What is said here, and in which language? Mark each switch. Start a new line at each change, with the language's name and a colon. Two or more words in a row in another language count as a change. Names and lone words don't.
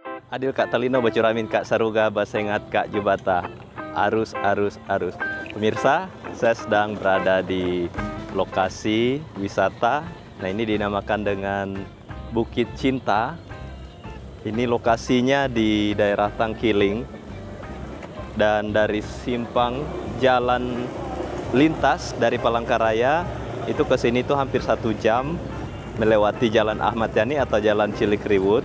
Kendayan: Adil Kak Talino Bacuramin Kak Saruga Basengat Kak Jubata. Arus, arus, arus.
Indonesian: Pemirsa, saya sedang berada di lokasi wisata. Nah, ini dinamakan dengan Bukit Cinta. Ini lokasinya di daerah Tangkiling. Dan dari simpang jalan lintas dari Palangkaraya itu ke sini tuh hampir 1 jam melewati Jalan Ahmad Yani atau Jalan Cilikriwut.